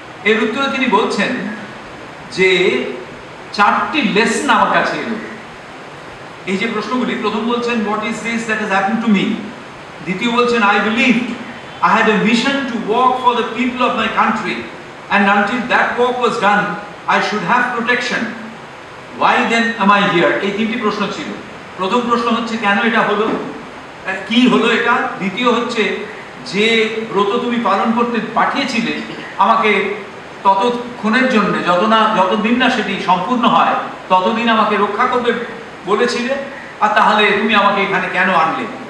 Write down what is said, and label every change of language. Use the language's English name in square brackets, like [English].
[Bangla] এর উত্তরে তিনি বলছেন যে চারটি লেসন আমার কাছে এলো। এই যে প্রশ্নগুলি, প্রথম বলছেন [English] what is this that has happened to me, [Bangla] দ্বিতীয় বলছেন [English] I believe I had a mission to work for the people of my country, and until that work was done I should have protection. Why then am I here? [Bangla] এই তিনটি প্রশ্ন ছিল। প্রথম প্রশ্ন হচ্ছে কেন এটা হলো, কি হলো এটা। দ্বিতীয় হচ্ছে যে ব্রত তুমি পালন করতে পাঠিয়েছিলে আমাকে ততক্ষণের জন্য, যতদিন না সেটি সম্পূর্ণ হয় ততদিন আমাকে রক্ষা করবে বলেছিলে, আর তাহলে তুমি আমাকে এখানে কেন আনলে?